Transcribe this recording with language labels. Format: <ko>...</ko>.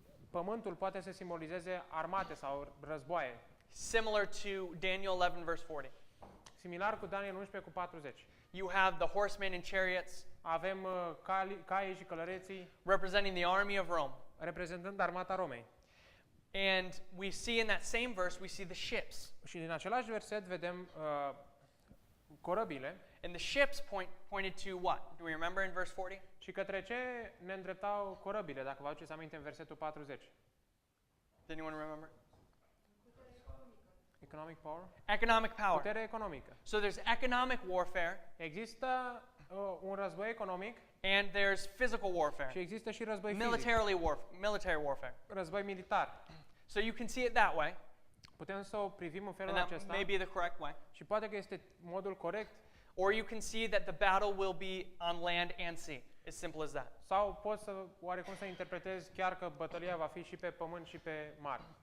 <ro>pământul poate să simbolizeze armate sau războaie.</ro> <en>Similar to Daniel 11 verse 40.</en> <ro>Similar cu Daniel 11 cu 40.</ro> <en>You have the horsemen and chariots</en> <ro>Avem caii și călăreții</ro> <en>representing the army of Rome.</en> <ro>reprezentând armata Romei.</ro> <en>And we see in that same verse, we see the ships.</en> <ro>Și din același verset vedem corăbile.</ro> <en>And the ships pointed to what? Do we remember in verse 40?</en> <ro>Și către ce ne îndreptau corăbile, dacă vă aduceți aminte în versetul 40?</ro> <en>Did anyone remember? Economic power? Economic power.</en> <ro>Putere economică.</ro> <en>So there's economic warfare</en> <ro>Există un război economic</ro> <en>and there's physical</en> <ro>și</ro> <en>warfare.</en> <ro>există și război fizic,</ro> <en>Military warfare.</en> <ro>război militar.</ro> <en>So you can see it that way,</en> <ro>Putem să o privim în felul</ro> <en>and that</en> <ro>acesta</ro> <en>may be the correct way.</en> <ro>și poate că este modul corect,</ro> <en>Or you can see that the battle will be on land and sea. As simple as that.</en> <ro>sau poți să oarecum să interpretezi chiar că bătălia va fi și pe pământ și pe mare.</ro>